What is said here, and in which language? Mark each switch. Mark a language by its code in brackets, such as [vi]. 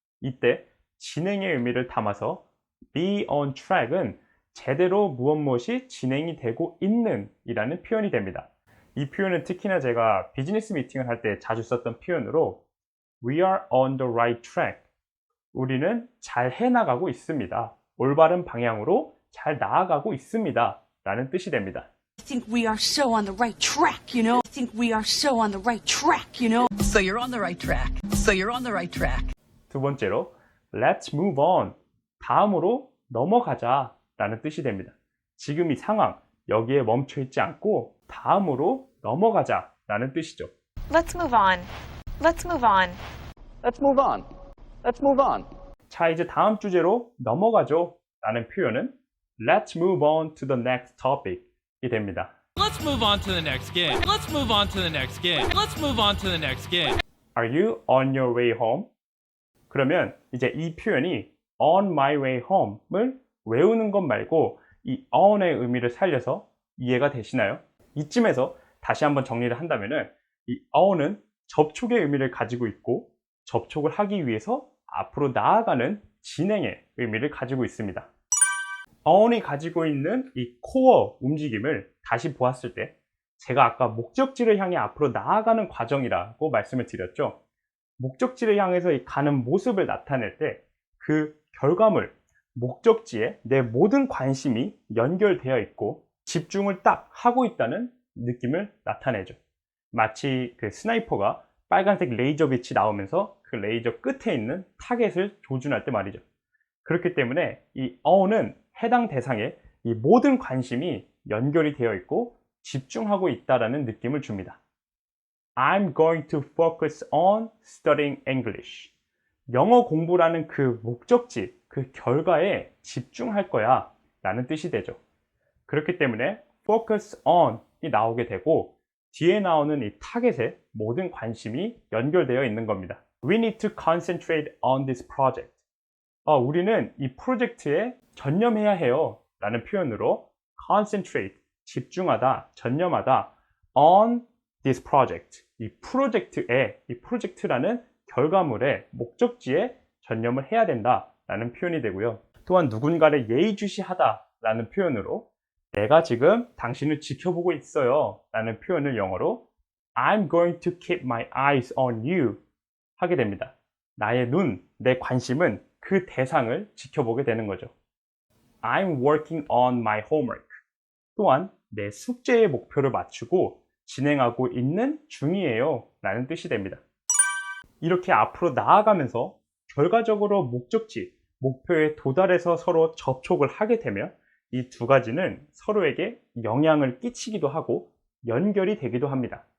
[ko] 이때 진행의 의미를 담아서 be on track은 제대로 무엇이 진행이 되고 있는 이라는 표현이 됩니다. 이 표현은 특히나 제가 비즈니스 미팅을 할 때 자주 썼던 표현으로 [en] We are on the right track. [ko] 우리는 잘 해나가고 있습니다. 올바른 방향으로 잘 나아가고 있습니다. 라는 뜻이 됩니다. [en] I think we are so on the right track, you know? I think we are so on the right track, you know? So you're on the right track. So you're on the right track. [ko] 두 번째로 [en] Let's move on. [ko] 다음으로 넘어가자 라는 뜻이 됩니다. 지금 이 상황, 여기에 멈춰 있지 않고 다음으로 넘어가자 라는 뜻이죠. [en] Let's move on. Let's move on. Let's move on. Let's move on. [ko] 자, 이제 다음 주제로 넘어가죠 라는 표현은 [en] Let's move on to the next topic [ko] 이 됩니다. [en] Let's move on to the next game. Let's move on to the next game. Let's move on to the next game. Are you on your way home? [ko] 그러면 이제 이 표현이 on my way home을 외우는 것 말고 이 on의 의미를 살려서 이해가 되시나요? 이쯤에서 다시 한번 정리를 한다면은 이 on은 접촉의 의미를 가지고 있고 접촉을 하기 위해서 앞으로 나아가는 진행의 의미를 가지고 있습니다. on이 가지고 있는 이 코어 움직임을 다시 보았을 때 제가 아까 목적지를 향해 앞으로 나아가는 과정이라고 말씀을 드렸죠. 목적지를 향해서 이 가는 모습을 나타낼 때 그 결과물, 목적지에 내 모든 관심이 연결되어 있고 집중을 딱 하고 있다는 느낌을 나타내죠. 마치 그 스나이퍼가 빨간색 레이저 빛이 나오면서 그 레이저 끝에 있는 타겟을 조준할 때 말이죠. 그렇기 때문에 이 on은 해당 대상에 이 모든 관심이 연결이 되어 있고 집중하고 있다라는 느낌을 줍니다. [en] I'm going to focus on studying English. [ko] 영어 공부라는 그 목적지, 그 결과에 집중할 거야 라는 뜻이 되죠. 그렇기 때문에 focus on이 나오게 되고 뒤에 나오는 이 타겟에 모든 관심이 연결되어 있는 겁니다. [en] We need to concentrate on this project. [ko] 우리는 이 프로젝트에 전념해야 해요 라는 표현으로 concentrate, 집중하다, 전념하다 [en] on this project. [ko] 이 프로젝트에, 이 프로젝트라는 결과물의 목적지에 전념을 해야 된다 라는 표현이 되고요. 또한 누군가를 예의주시하다 라는 표현으로 내가 지금 당신을 지켜보고 있어요 라는 표현을 영어로 [en] I'm going to keep my eyes on you [ko] 하게 됩니다. 나의 눈, 내 관심은 그 대상을 지켜보게 되는 거죠. [en] I'm working on my homework. [ko] 또한 내 숙제의 목표를 맞추고 진행하고 있는 중이에요 라는 뜻이 됩니다. 이렇게 앞으로 나아가면서 결과적으로 목적지, 목표에 도달해서 서로 접촉을 하게 되면 이 두 가지는 서로에게 영향을 끼치기도 하고 연결이 되기도 합니다.